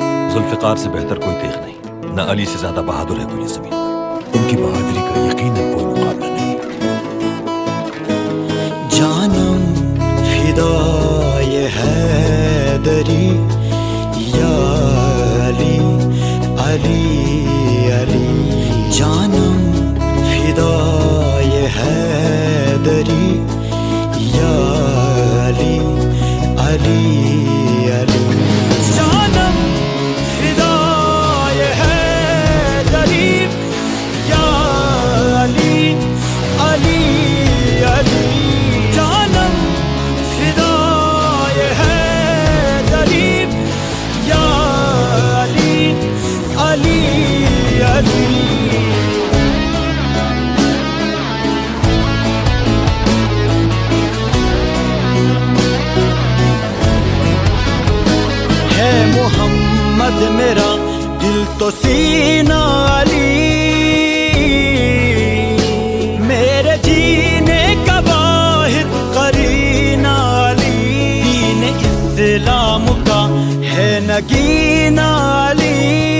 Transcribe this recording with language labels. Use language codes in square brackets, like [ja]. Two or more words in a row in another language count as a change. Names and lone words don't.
[ur] ذوالفقار سے بہتر کوئی دیکھ نہیں، نہ علی سے زیادہ بہادر ہے کوئی زمین پر، ان کی بہادری کا یقیناً کوئی مقابلہ نہیں۔ [fa] جانم فدای حیدری یا علی علی علی، جانم فدای حیدری یا علی علی علی، جانم فدای حیدری یا علی علی علی، جانم فدای حیدری یا علی علی علی۔ [ur] ہے محمد میرا دل تو سینہ علی، میرے جینے کا واحد قرینہ علی، دین اسلام کا ہے نگینہ علی،